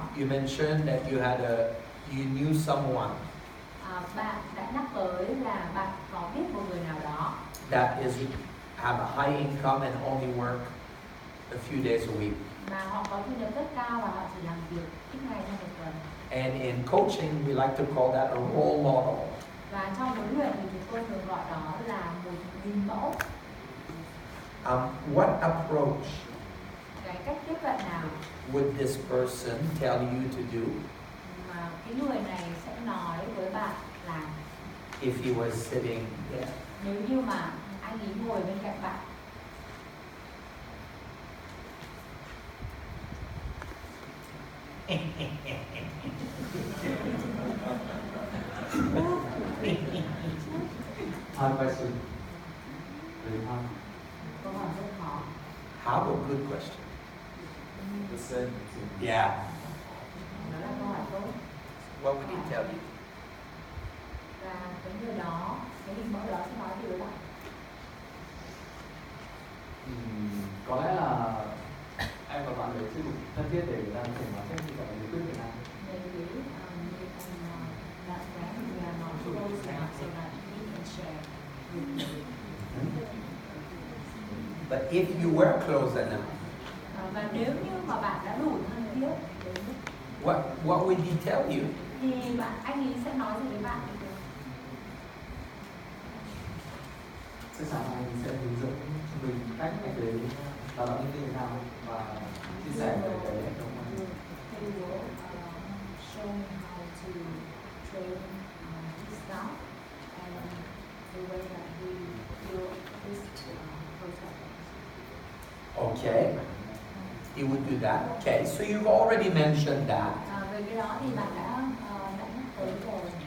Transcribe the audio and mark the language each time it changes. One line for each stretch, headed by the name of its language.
English: you mentioned that you knew someone
Vietnamese: bạn đã nhắc tới là bạn có biết một người nào đó
English: that have a high income and only work a few days a week.
Vietnamese: mà họ có thu nhập rất cao và họ chỉ làm việc ít ngày trong một tuần.
English: And in coaching, we like to call that a role model.
Vietnamese: Và trong huấn luyện thì chúng tôi thường gọi đó là một hình mẫu.
English: What approach
Vietnamese: Cái cách tiếp cận nào
English: would this person tell you to do
Vietnamese: mà cái người này sẽ nói với bạn là
English: if he was sitting there?
Vietnamese: nếu như mà anh ấy ngồi bên cạnh bạn?
English: Hard question. Very hard.
Vietnamese: Câu hỏi rất khó.
English: How a good question. The same. Yeah.
Vietnamese: Đó là câu hỏi tốt.
English: What would he tell you?
Vietnamese: Và cái người đó, cái hình mẫu đó sẽ nói gì với bạn? Có lẽ là em và bạn ấy chưa đủ thân thiết để người ta có thể nói cách như vậy để quyết Việt Nam.
English: Maybe you can that friend we are not close enough so that we can share with you. But if you were close enough,
Vietnamese: Và nếu như mà bạn đã đủ thân thiết đến mức
English: what would he tell you?
Vietnamese: thì anh ấy sẽ nói gì với bạn? Chắc chắn anh sẽ hướng dẫn cho mình cách để đào tạo nhân viên Việt Nam và chia sẻ về cái hệ thống này.
English: He will show me how to train his staff and the way that we do this process. Okay. He would do that. Okay, so you've already mentioned that.
Vietnamese: Về cái đó thì bạn đã nhắc tới rồi.